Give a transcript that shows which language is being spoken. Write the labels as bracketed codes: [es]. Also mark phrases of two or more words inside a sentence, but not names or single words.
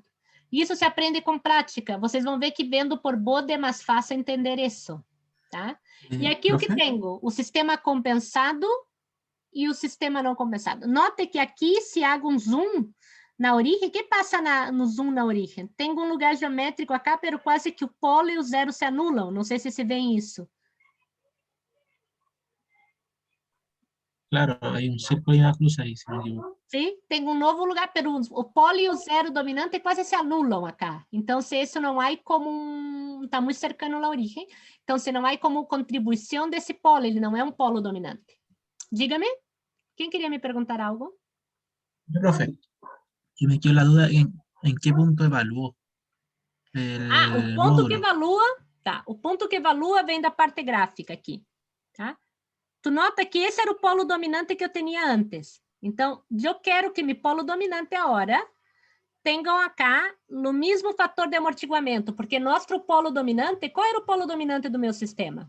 [pt] Isso se aprende com prática. Vocês vão ver que vendo por Bode é mais fácil entender isso, tá? E aqui o que Profe, tenho? O sistema compensado e o sistema não compensado. Note que aqui, se hago um zoom na origem, o que passa no zoom na origem? Tem um lugar geométrico acá, pero quase que o polo e o zero se anulam. Não sei se se vê isso. [es] claro, hay un círculo y una cruz ahí, si no me equivoco. [pt] Sim? Tem um novo lugar, pero o polo e o zero dominante quase se anulam acá. Então, se isso não há como está muito cercano à origem, então, se não há como contribuição desse polo, ele não é um polo dominante. Diga-me, quem queria me perguntar algo? [es] Profe, y me quedó la duda en qué punto evaluó [pt] O [es] el [pt] ponto que módulo. evalua, tá? O ponto que evalua vem da parte gráfica aqui, tá? Tu nota que esse era o polo dominante que eu tinha antes. Então, eu quero que meu polo dominante agora tenham acá no mesmo fator de amortiguamento, porque nosso polo dominante, qual era o polo dominante do meu sistema?